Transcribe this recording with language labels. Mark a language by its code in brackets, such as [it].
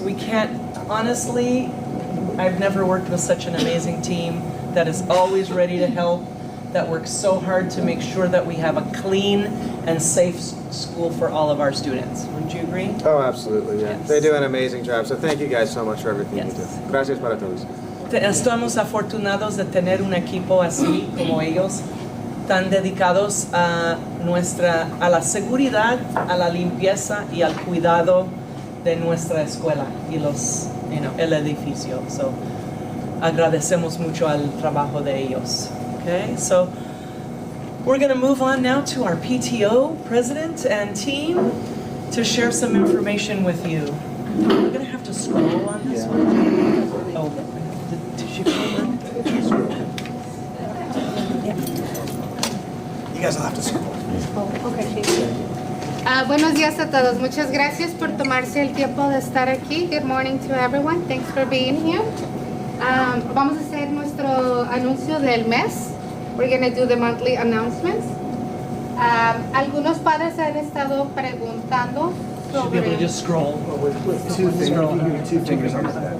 [en] We can't, honestly, I've never worked with such an amazing team that is always ready to help, that works so hard to make sure that we have a clean and safe school for all of our students. Wouldn't you agree? Oh, absolutely, yeah. Yes. They do an amazing job, so thank you guys so much for everything Yes. you do. [es] Gracias para todos. Estamos afortunados de tener un equipo así como ellos, tan dedicados a la seguridad, a la limpieza y al cuidado de nuestra escuela y el edificio. So, agradecemos mucho al trabajo de ellos. [en] Okay, so we're going to move on now to our PTO president and team to share some information with you. We're going to have to scroll on this one. Oh, did she cover? You guys will have to scroll. [es] Buenos días a todos. Muchas gracias por tomarse el tiempo de estar aquí. [en] Good morning to everyone. Thanks for being here. [es] Vamos a hacer nuestro anuncio del mes. [en] We're going to do the monthly announcements. [es] Algunos padres han estado preguntando [en] Should be able to [es] sobre... [en] just scroll. Two fingers, you can do 2 fingers on that.